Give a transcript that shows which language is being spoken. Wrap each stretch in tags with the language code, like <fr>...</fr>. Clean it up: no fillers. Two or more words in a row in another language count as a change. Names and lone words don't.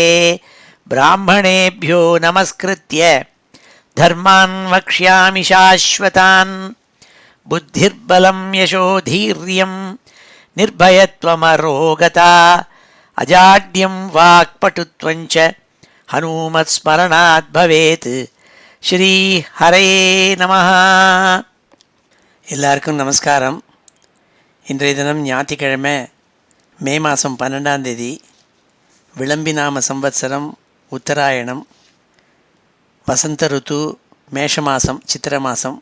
<sa>ब्राह्मणेभ्यो नमस्कृत्य धर्मान् वक्ष्यामि शाश्वतान्। बुद्धिर्बलं यशोधीर्यं निर्भयत्वमरोगता अजाड्यं वाक्पटुत्वं च हनुमत्स्मरणात् भवेत्। श्री हरये நமः.</sa> <ta>எல்லாருக்கும் நமஸ்காரம். இன்றைய தினம் ஞாயிற்றுக்கிழமை மே மாதம் 12ஆம் தேதி. விளம்பிநாம சம்வத்சரம் உத்தராயணம். வசந்த ருத்து மேஷ மாதம் சித்திர மாதம்.</ta>